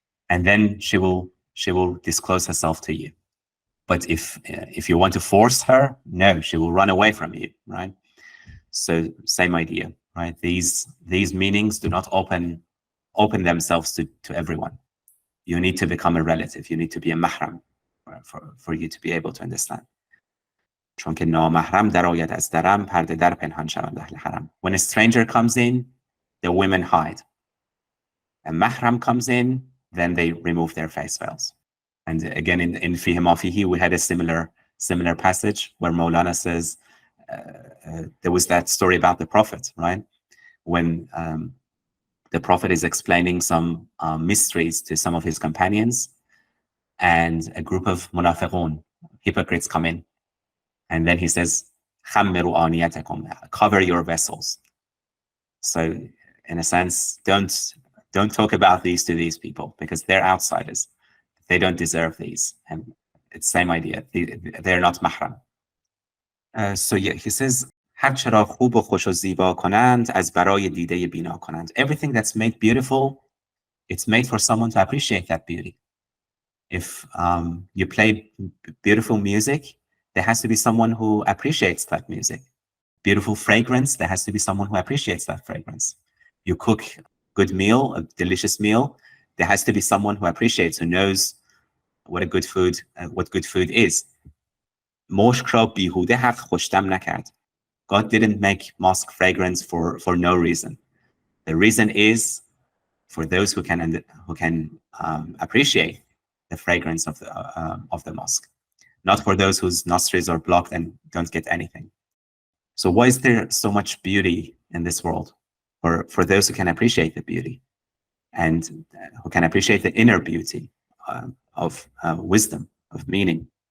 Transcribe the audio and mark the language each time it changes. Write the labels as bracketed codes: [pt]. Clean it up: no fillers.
[en] And then she will disclose herself to you. But if you want to force her, no, she will run away from you, right? So same idea, right? These meanings do not open themselves to everyone. You need to become a relative. You need to be a mahram for you to be able to understand. [fa] چون که نامحرم درآید از درم پرده در پنهان شوند اهل حرم. [en] When a stranger comes in, the women hide. A mahram comes in, then they remove their face veils. And again, in Fihi Ma Fihi, we had a similar passage where Mawlana says there was that story about the Prophet, right? When the Prophet is explaining some mysteries to some of his companions, and a group of munafiqun, hypocrites, come in. And then he says, [ar] خَمِّرُوا آنِيَتَكُمْ, [en] cover your vessels. So in a sense, don't Don't talk about these to these people because they're outsiders. They don't deserve these. And it's same idea. They're not mahram. So yeah, he says, [fa] هر چرا خوب و خوش و زیبا کنند از برای دیده بینا کنند. [en] Everything that's made beautiful, it's made for someone to appreciate that beauty. If you play beautiful music, there has to be someone who appreciates that music. Beautiful fragrance, there has to be someone who appreciates that fragrance. You cook a good meal, a delicious meal, there has to be someone who appreciates, who knows what good food is. [fa] مشک را بیهوده حق خوشتم نکرد. [en] God didn't make musk fragrance for no reason. The reason is for those who can appreciate the fragrance of the musk, not for those whose nostrils are blocked and don't get anything. So why is there so much beauty in this world? For those who can appreciate the beauty and who can appreciate the inner beauty of wisdom, of meaning.